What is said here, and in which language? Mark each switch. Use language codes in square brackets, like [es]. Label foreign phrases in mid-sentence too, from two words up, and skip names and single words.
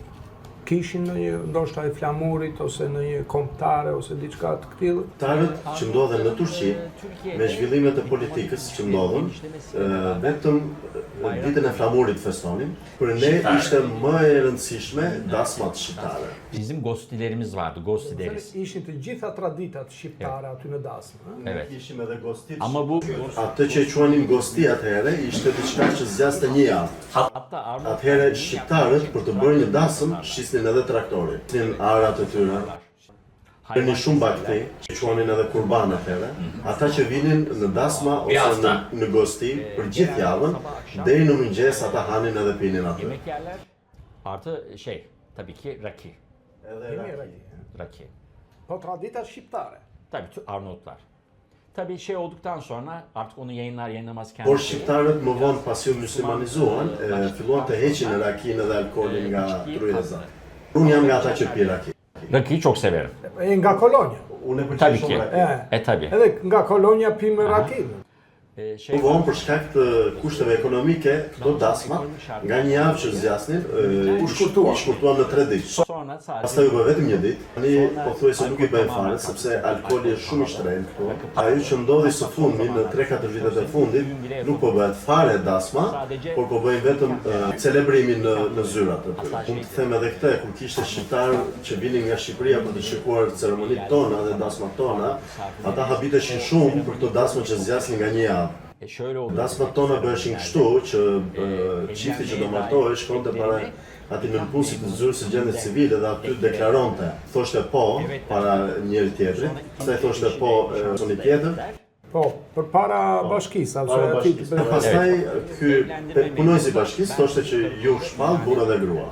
[sq] Kishin në një ndoshta e flamurit ose në një kombëtare ose diçka të këtillë? Shqiptarët që ndodhen në Turqi me zhvillimet e politikës që ndodhen, vetëm ditën e flamurit festonin. Për ne ishte më e rëndësishme dasmat shqiptare. [tr] Bizim gostilerimiz vardı, gosti deriz. [sq] Ishin të gjitha traditat shqiptare aty në dasmë. Evet. Kishim edhe gostit. [tr] Ama bu [sq] Atë që e quanim gosti atëherë ishte diçka që zgjaste një javë. Atëherë shqiptarët për të bërë një dasëm shisnin edhe traktorin, shisnin arat e tyre. Keni shumë bakti, që quanin edhe kurban atëherë, ata që vinin në dasma ose në gosti për gjithë javën, deri në mëngjes ata hanin edhe pinin atë. [tr] Yemek yerler. Artı tabii ki rakı. [sq] Edhe Rakı. Po tradita shqiptare. [tr] Tabii Arnavutlar. Tabii olduktan sonra artık onu yayınlamaz [sq] Por kendisi. shqiptarët më vonë pasi u muslimanizuan, filluan të heqin rakinë dhe alkoolin nga tryeza. Unë jam nga ata që pi raki. [tr] Rakıyı çok severim. [sq] Nga Kolonja. Unë e pëlqej [tr] Tabii ki. [sq] shumë raki. Tabii. Edhe nga Kolonja pimë rakinë. Më vonë për shkak të kushteve ekonomike, këto dasma nga një javë që zgjasnin, i shkurtuan në 3 ditë. Sonra Pastaj u bë vetëm një ditë. Tani pothuajse nuk i bëjmë fare sepse alkooli është shumë i shtrenjtë këtu. Ajo që ndodhi së fundi në 3-4 vitet e fundit nuk po bëhet fare dasma, por po bëjmë vetëm celebrimin në zyrat aty. Mund të them edhe këtë, kur kishte shqiptar që vinin nga Shqipëria për të shikuar ceremonitë tona dhe dasmat tona, ata habiteshin shumë për këto dasma që zgjasin nga një javë. [tr] Şöyle oldu. [sq] Dasmat tona bëheshin kështu që çifti që do martohej shkonte para atij nënpunësit të zyrës së gjendjes civile dhe aty deklaronte, thoshte po para njëri tjetrit, pastaj thoshte po personi tjetër. Po, përpara bashkisë, Pastaj ky punojësi i bashkisë thoshte që ju shpall burra dhe grua.